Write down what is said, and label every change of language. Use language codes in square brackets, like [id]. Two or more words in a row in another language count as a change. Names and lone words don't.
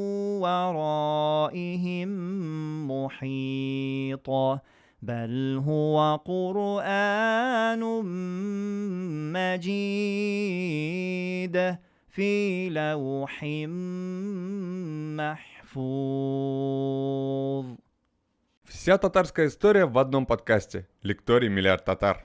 [ar] ورائهم محيط بل هو قرآن مجيد في لوح محفوظ. [ru] Вся татарская история в одном подкасте. Лекторий «Миллиард татар».